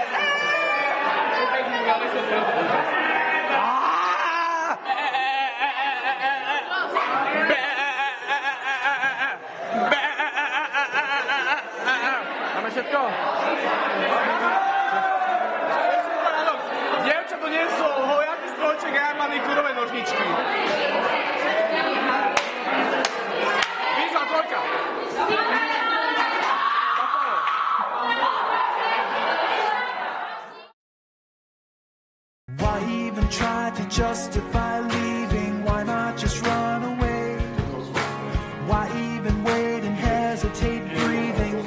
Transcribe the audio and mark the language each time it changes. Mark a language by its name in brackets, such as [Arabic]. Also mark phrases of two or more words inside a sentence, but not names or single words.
[Slovak] Máme všetko? Dievča doniesol hojaký strojček a ja mám kurové nožničky. Výzva trojka. [English] Why even try to justify leaving? Why not just run away? Why even wait and hesitate breathing?